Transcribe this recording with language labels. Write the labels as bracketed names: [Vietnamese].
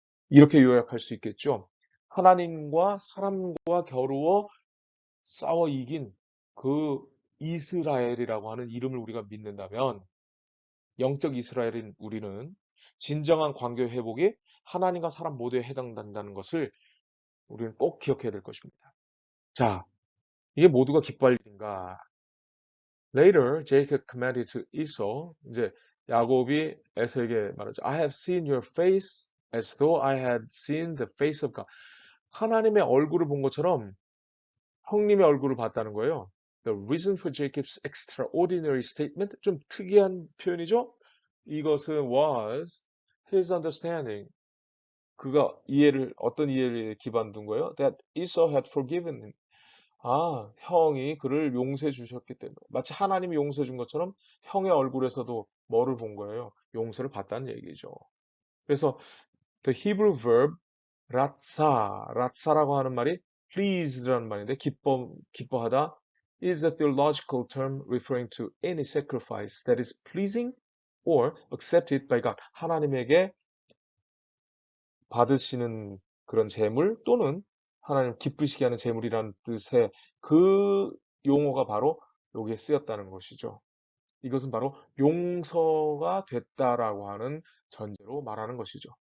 [Korean] 이렇게 요약할 수 있겠죠. 하나님과 사람과 겨루어 싸워 이긴 그 이스라엘이라고 하는 이름을 우리가 믿는다면 영적 이스라엘인 우리는 진정한 관계 회복이 하나님과 사람 모두에 해당된다는 것을 우리는 꼭 기억해야 될 것입니다. 자, 이게 모두가 기뻐할 일인가? [English] Later, Jacob commanded to Esau, [Korean] 이제 야곱이 에서에게 말하죠. [English] I have seen your face as though I had seen the face of God. [Korean] 하나님의 얼굴을 본 것처럼 형님의 얼굴을 봤다는 거예요. [English] The reason for Jacob's extraordinary statement, [Korean] 좀 특이한 표현이죠? 이것은 [English] was his understanding. [Korean] 그가 어떤 이해를 기반 둔 거예요? [English] That Esau had forgiven him. [Korean] 아, 형이 그를 용서해 주셨기 때문에. 마치 하나님이 용서해 준 것처럼 형의 얼굴에서도 뭐를 본 거예요? 용서를 받다는 얘기죠. 그래서 [English] the Hebrew verb рат사라고 하는 말이 pleased라는 [Korean] 말인데 기뻐하다 [English] is a theological term referring to any sacrifice that is pleasing or accepted by God. [Korean] 하나님에게 받으시는 그런 제물 또는 하나님 기쁘시게 하는 제물이라는 뜻의 그 용어가 바로 여기에 쓰였다는 것이죠. 이것은 바로 용서가 됐다라고 하는 전제로 말하는 것이죠.